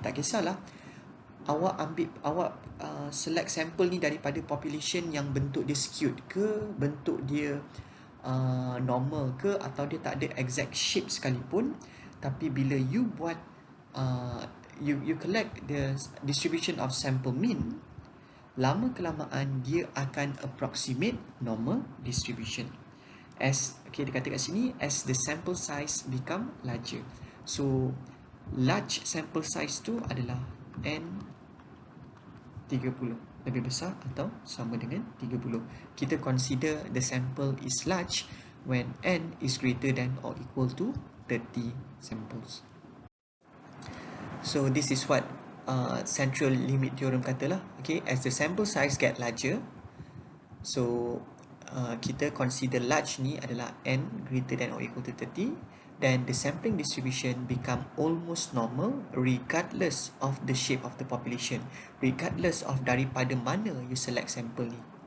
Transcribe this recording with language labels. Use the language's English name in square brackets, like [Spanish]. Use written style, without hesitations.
[Malay] Tak kisahlah awak select sampel ni daripada population yang bentuk dia skewed ke, bentuk dia normal ke, atau dia tak ada exact shape sekalipun, tapi bila you buat [English] you collect the distribution of sample mean, [Malay] lama kelamaan dia akan [English] approximate normal distribution. [Malay] As okay, dia kata kat sini, [English] as the sample size become larger. [Malay] So large sample size tu adalah N30, lebih besar atau sama dengan 30. [English] Kita consider the sample is large when N is greater than or equal to 30 samples. So this is what central limit theorem katalah. Okay, as the sample size get larger, [Malay] so kita consider large ni adalah [English] N greater than or equal to 30, then the sampling distribution become almost normal regardless of the shape of the population, regardless of [Malay] daripada mana [English] you select sample ni.